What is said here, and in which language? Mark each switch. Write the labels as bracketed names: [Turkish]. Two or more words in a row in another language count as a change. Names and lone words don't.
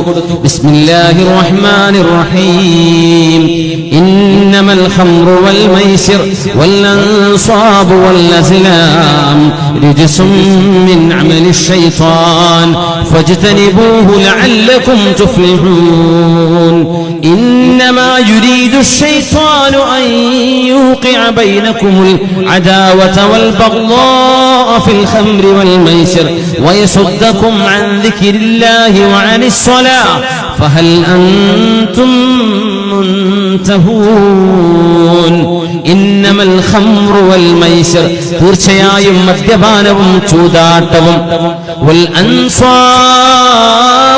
[Arabic] بسم الله الرحمن الرحيم. إنما الخمر والميسر والأنصاب والأزلام رجس من عمل الشيطان فاجتنبوه لعلكم تفلحون. إنما يريد الشيطان أن يوقع بينكم العداوة والبغضاء في الخمر والميسر ويصدكم عن ذكر الله وعن الصلاة فهل أنتم منتهون. إنما الخمر والميسر [Malayalam] തീർച്ചയായും മദ്യപാനവും ചൂതാട്ടവും [Arabic] والأنصاب